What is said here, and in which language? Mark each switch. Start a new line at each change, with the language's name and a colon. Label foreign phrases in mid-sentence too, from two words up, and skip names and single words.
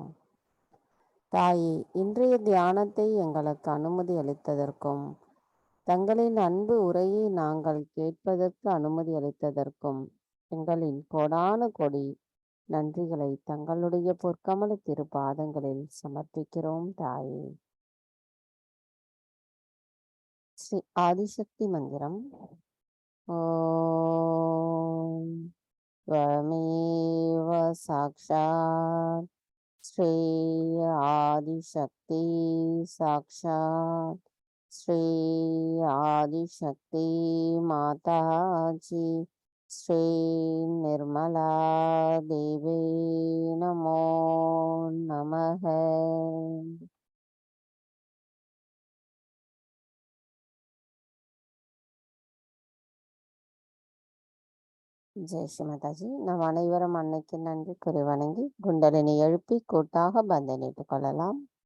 Tamil: தாயே, இன்றைய தியானத்தை எங்களுக்கு அனுமதி அளித்ததற்கும் தங்களின் அன்பு உரையை நாங்கள் கேட்பதற்கு அனுமதி அளித்ததற்கும் எங்களின் கோடான கொடி நன்றிகளை தங்களுடைய பொற்கமல திருப்பாதங்களில் சமர்ப்பிக்கிறோம் தாயே. ஸ்ரீ ஆதிசக்தி மந்திரம்.
Sanskrit: ஓம் त्वमेव साक्षात् श्री आदिशक्ति साक्षात् श्री आदिशक्ति माता जी श्री निर्मला देवी नमो नमः.
Tamil: ஜெய் ஸ்ரீ மாதாஜி. நாம் அனைவரும் அன்னைக்கு நன்றி கூறி வணங்கி குண்டலினி எழுப்பி கூட்டாக பந்தனிட்டுக் கொள்ளலாம்.